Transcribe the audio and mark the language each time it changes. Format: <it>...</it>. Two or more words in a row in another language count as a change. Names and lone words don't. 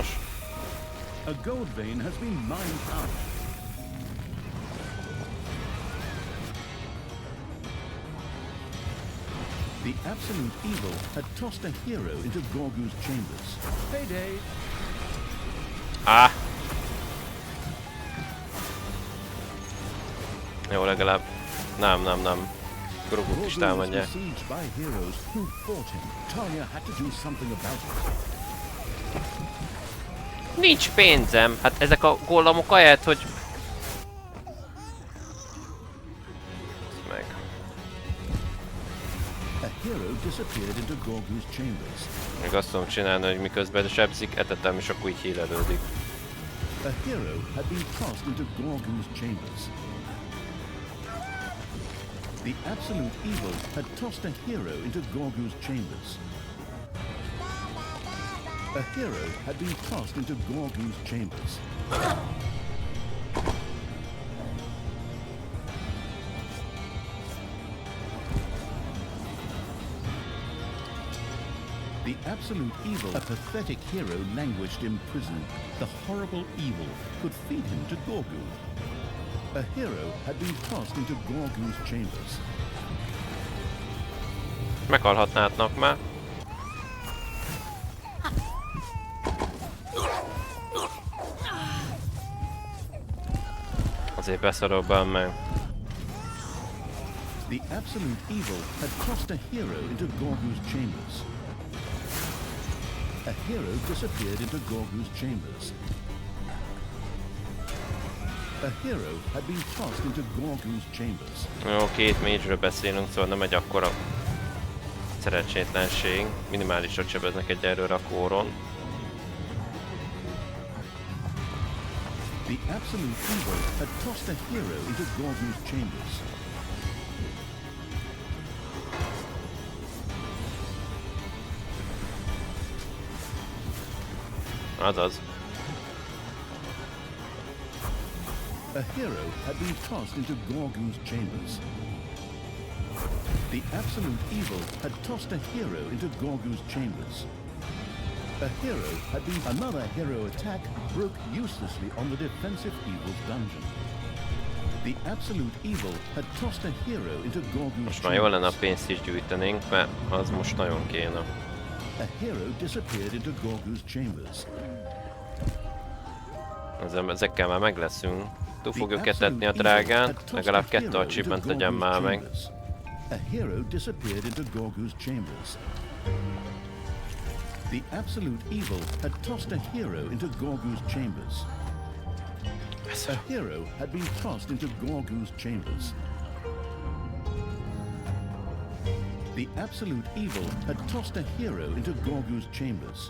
<en>A gold vein has been mined out. The absolute evil had tossed a hero into Gurgót's chambers. Payday!</en> <hu>Á! Jó, legalább. Nem. Gurgót is</hu> <en>Gurgót was</en> <hu>támadják.</hu> <en>besieged by heroes who fought him. Talia had to do something about it.</en> <hu>Nincs pénzem! Hát ezek a gollamok ahelyett, hogy... Meg.</hu> <en>A hero disappeared into Gurgót's chambers.</en> <hu>Még azt tudom csinálni, hogy miközben sebzik, etetem, és akkor így hílelődik.</hu> <en>A hero had been tossed into Gurgót's chambers. The absolute evil had tossed a hero into Gurgót's chambers. A hero had been tossed into Gurgót's chambers. The absolute evil, a pathetic hero languished in prison. The horrible evil could feed him to Gurgót. A hero had been tossed into Gurgót's chambers.</en> <hu>Meghalhatnátok már. Azért beszarok be meg.</hu> <en>The absolute evil had tossed a hero into Gurgót's chambers. A A hero disappeared into Gurgót's chambers. A hero had been tossed into Gurgót's chambers.</en> <hu>Jó, két mage-ről beszélünk, szóval nem egy akkora szerencsétlenség. Minimálisat sebeznek egyelőre a kóron.</hu> <en>The absolute evil had tossed a hero into Gurgót's chambers.</en> <hu>Azaz.</hu> <en>A hero had been tossed into Gurgót's chambers. The absolute evil had tossed a hero into Gurgót's chambers. A hero had been... Another hero attack broke uselessly on the defensive evil's dungeon. The absolute evil had tossed a hero into Gurgót's</en> <hu>Most már jól lenne a</hu> <en>chambers.</en> <hu>pénzt is gyűjtenénk, mert az most nagyon kéne.</hu> <en>A hero disappeared into Gurgót's chambers.</en> <hu>Ezekkel már meg leszünk. Túl fogjuk etetni a drágán, legalább 2 achievement legyen már meg.</hu> <en>A hero disappeared into Gurgót's chambers. The absolute evil had tossed a hero into Gurgót's chambers. A hero had been tossed into Gurgót's chambers. The absolute evil had tossed a hero into Gurgót's chambers.</en>